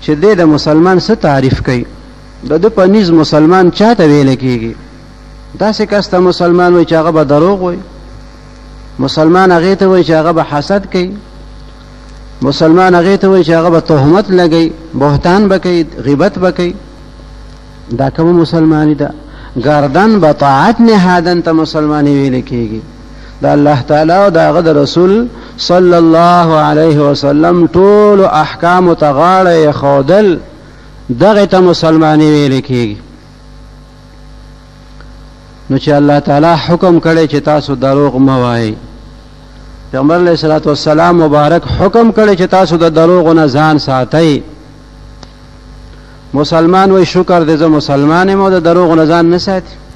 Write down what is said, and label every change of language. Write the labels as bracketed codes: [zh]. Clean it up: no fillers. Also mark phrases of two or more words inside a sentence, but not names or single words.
[ps] چې د مسلمان څه تعریف کوي د په نيز مسلمان چاته ویل کېږي داسې کس ته مسلمان وایي چې هغه به دروغ وایي مسلمان هغې ته وایي چې هغه به حسد کوي مسلمان هغې ته وایي چې هغه به تهمت لګوي بهتان به کوي غیبت به کوي دا کومه مسلمانی ده [fa] گردن به طاعت نهادن [ps] ته مسلمانی ویل کېږي د الله تعالی او د هغه د رسول [ar] صلی الله علیه وسلم [ps] ټول احکام ته غاړه ایښودل دغه ته مسلمانی ویل کېږي نو چې الله تعالی حکم کړی چې تاسو دروغ مه وایئ پیغمبر [ar] علیه الصلاة والسلام [ps] مبارک حکم کړی چې تاسو د دروغو نه ځان ساتئ مسلمان وای شکر دې زه مسلمان یم او د دروغو نه ځان نه ساتي